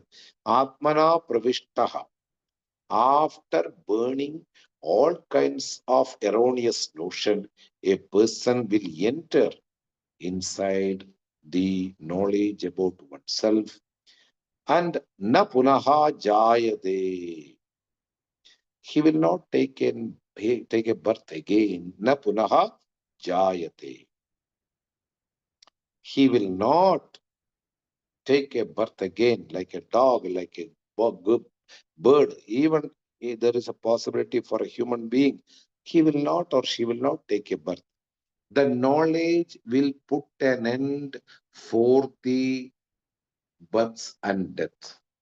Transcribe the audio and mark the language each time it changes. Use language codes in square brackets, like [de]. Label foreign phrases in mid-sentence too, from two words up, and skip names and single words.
[sa] Atmana pravishtaha. [en] After burning all kinds of erroneous notion, a person will enter inside the knowledge about oneself. [sa] And na punaha jayade. [en] He will not take a birth again. [sa] Na punaha jayate. [en] He will not take a birth again like a dog, like a bird. Even if there is a possibility for a human being, he will not or she will not take a birth. The knowledge will put an end for the births and death.